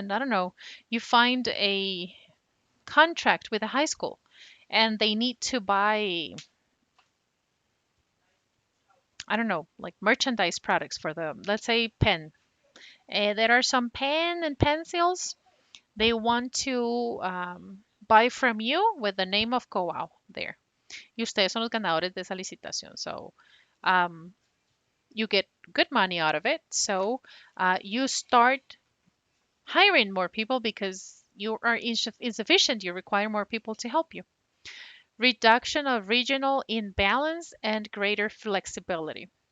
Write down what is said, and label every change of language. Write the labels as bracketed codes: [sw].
[en] And I don't know, you find a contract with a high school and they need to buy, I don't know, like merchandise products for them. Let's say pen. There are some pen and pencils they want to buy from you with the name of Coao there. [es] Y ustedes son los ganadores de esa licitación. [en] So um, you get good money out of it. So you start hiring more people because you are insufficient. You require more people to help you. Reduction of regional imbalance and greater flexibility.